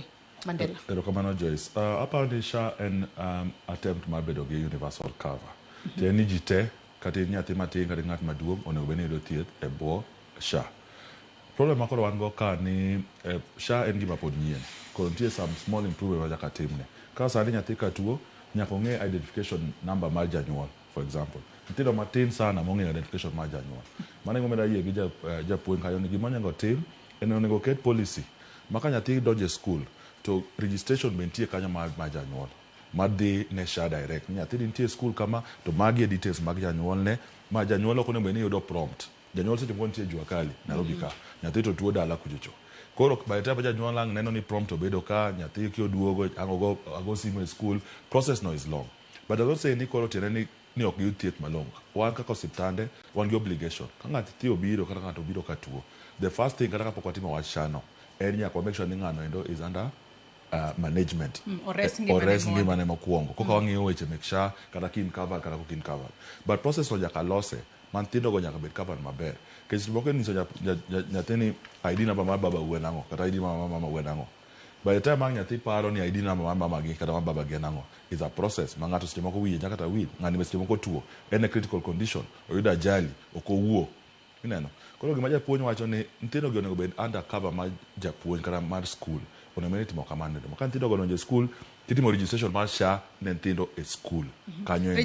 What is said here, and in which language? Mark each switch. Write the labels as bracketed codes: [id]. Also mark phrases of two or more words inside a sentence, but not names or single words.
[luo] Mandela. Erokamano Joyce. Apani SHA en attempt mar bedo gi [en] universal cover. [luo] Te ni ji te kata nyathi matin kata ng'at maduong' onego bed ni yudo thieth e bwo SHA. Problem makoro wan go ka ni SHA en gima pod nyien. Koro nitie [en] some small improvement [luo] ma nyaka timne. Ka sani nyathi ka tuo nyaka ong'e [en] identification number [luo] mar janyuol, [en] for example. [luo] Nyithindo matin sana mong'e identification mar janyuol. Mano ngomeda yie gi japuonj kayo ni gima onego tim en onego ket policy. Maka nyathi donjo e skul to registration be nitie kanyo mar janyuol. Madhi ne SHA direct. Nyathi nitie skul kama to magi details mag janyuol ne ma janyuol ok onego bed ni yudo prompt. Janyuol seche moko nitie [sw] jua kali [luo] Nairobi ka. Nyathi to tuo dala kuchocho. Koro [en] by the time [luo] janyuol lang neno ni prompt obedo ka nyathi ki oduogo ago simu e skul, [en] process no is long. But I don't say [luo] ni koro tiene ni ok yud thieth malong'o. Wan kaka osiptande wan gi obligation. Ka ng'ato obiro kata ng'ato obiro ka tuo, [en] the first thing [luo] kata kapok watimo wach SHA no en nyaka [en] make sure [luo] ni ng'ano endo [en] is under management. [luo] Ores ngimane mokwongo. Koka wang'iyo weche mek SHA kata kin cover kata kokin cover. [en] But process [luo] no nyaka lose man tindo go nyaka bed covered maber. Kech moko niso nyathini [en] ID number [luo] mar baba uwe nango kata ID mar mama uwe nango. [en] By the time [luo] nyathi paro ni [en] ID number [luo] mar mama gi kata mar baba gi nango [en] is a process [luo] ma ng'ato seche moko wiye nyaka ta wil ng'ani seche moko tuo en [en] a critical condition [luo] oyudo ajali ok owuo ineno. Koro gima japuonj wacho ni nyithindo gi onego bed [en] under cover [luo] mar japuonj kata mar skul onego bed ni timo kamano. Ka nyithindo go donjo e skul titimo registration mar SHA ne nyithindo e skul kanyo endo